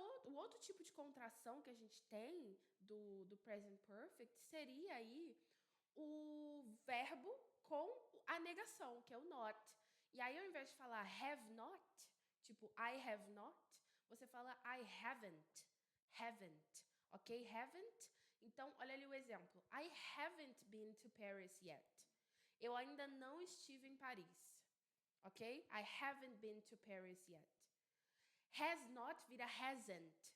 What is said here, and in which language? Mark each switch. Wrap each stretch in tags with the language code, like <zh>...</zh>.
<pt>O outro tipo de contração que a gente tem do present perfect seria aí o verbo com a negação, que é o not. E aí, ao invés de falar have not, tipo</pt> <en>I have not,</en> <pt>você fala</pt> <en>I haven't,</en> <pt>ok? Haven't. Então, olha ali o exemplo.</pt> <en>I haven't been to Paris yet.</en> <pt>Eu ainda não estive em Paris, ok?</pt> <en>I haven't been to Paris yet. Has not vira hasn't.</en>